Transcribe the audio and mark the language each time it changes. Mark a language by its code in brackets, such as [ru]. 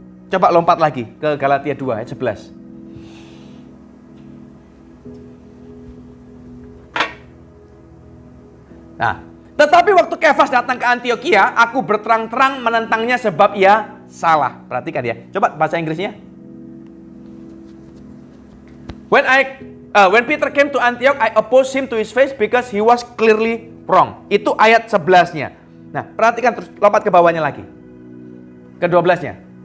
[id] Coba lompat lagi ke Galatia 2 ayat 11. Nah, tetapi waktu Kefas datang ke Antioquia, aku berterang-terang menentangnya sebab ia salah. Perhatikan ya. Coba bahasa Inggrisnya. [en] When Peter came to Antioch, I opposed him to his face because he was clearly wrong. [id] Itu ayat 11-nya. Nah, perhatikan terus, lompat ke bawahnya lagi. Ke 12-nya.